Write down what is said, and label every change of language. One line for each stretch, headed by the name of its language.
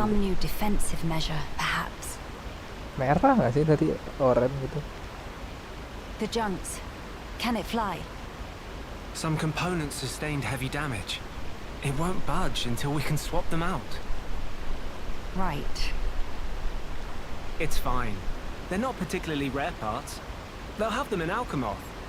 English: Some new defensive measure, perhaps.
Indonesian: merah nggak sih dari oranye gitu.
English: The junks. Can it fly? Some components sustained heavy damage. It won't budge until we can swap them out. Right. It's fine. They're not particularly rare parts. They'll have them in Alchemoth.